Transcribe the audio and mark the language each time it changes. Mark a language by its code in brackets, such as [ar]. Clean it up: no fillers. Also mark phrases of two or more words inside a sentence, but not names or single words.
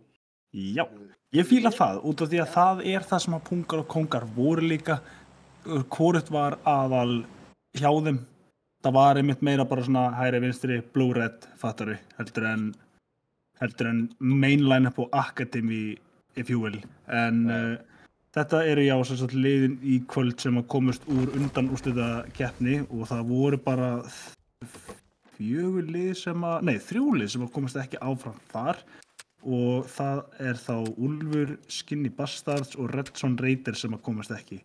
[is] Já, ég fíla það, út af því að það er það sem að pungar og kóngar voru líka, hvorugt var aðal hjá þeim. Það var einmitt meira bara svona hægri vinstri, [en] blue red, [is] fattari, heldur en mainline up og academy, [en] if you will. [is] En þetta eru já sem sagt liðin í kvöld sem að komast úr undan úrslitakeppni og það voru bara 3 lið sem að komast ekki áfram þar. Og það er þá Úlfur, Skinny Bastards og Redson Raider sem að komast ekki.